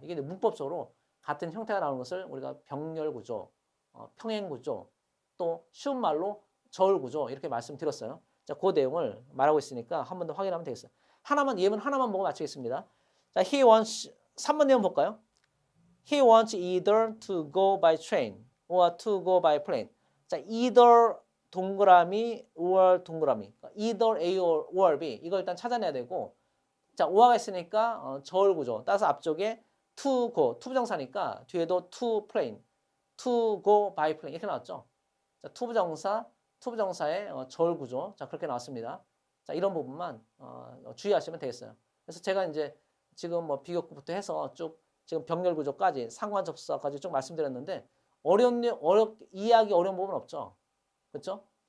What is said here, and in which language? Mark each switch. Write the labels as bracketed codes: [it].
[ko] 이게 문법적으로 같은 형태가 나오는 것을 우리가 병렬구조, 평행구조, 또 쉬운 말로 저울구조 이렇게 말씀드렸어요. 자, 그 내용을 말하고 있으니까 한 번 더 확인하면 되겠어요. 예문 하나만 보고 마치겠습니다. 자, [en] he wants [ko] 3번 내용 볼까요? [en] He wants either to go by train or to go by plane. [ko] 자, either 동그라미 or 동그라미. either A or B. 이걸 일단 찾아내야 되고 자, or가 있으니까 저울 구조. 따라서 앞쪽에 to go, to 부정사니까 뒤에도 to plane, [en] to go by plane [ko] 이렇게 나왔죠. 자, to 부정사의 절 구조. 자, 그렇게 나왔습니다. 자, 이런 부분만 주의하시면 되겠어요. 그래서 제가 이제 지금 뭐 비교급부터 해서 쭉 지금 병렬 구조까지 상관 접수사까지 쭉 말씀드렸는데 이해하기 어려운 부분 없죠. 그렇죠?